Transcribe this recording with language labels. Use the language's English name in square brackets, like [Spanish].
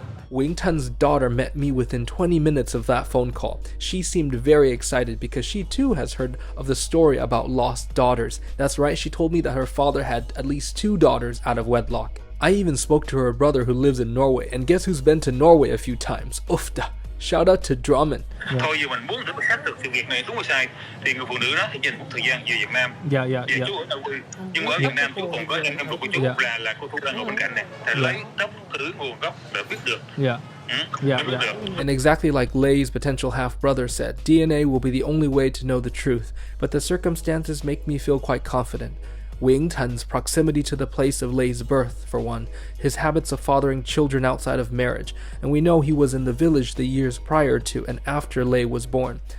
[English] Wing Tun's daughter met me within 20 minutes of that phone call. She seemed very excited because she too has heard of the story about lost daughters. That's right, she told me that her father had at least 2 daughters out of wedlock. I even spoke to her brother who lives in Norway, and guess who's been to Norway a few times? Ufta. Shout out to Drummond. [Vietnamese] Thôi giờ mình muốn để xác thực sự việc này đúng hay sai thì người phụ nữ đó thì dành một thời gian về Việt Nam. Dạ. Chú ở đâu quê? Nhưng mà ở Việt Nam chú còn có em ruột của chú là cô Thu đang ở bên cạnh này. Thì lấy tóc thứ nguồn gốc để biết được. [English] And exactly like Lay's potential half-brother said, DNA will be the only way to know the truth, but the circumstances make me feel quite confident. Wing Tun's proximity to the place of Lay's birth, for one, his habits of fathering children outside of marriage, and we know he was in the village the years prior to and after Lay was born.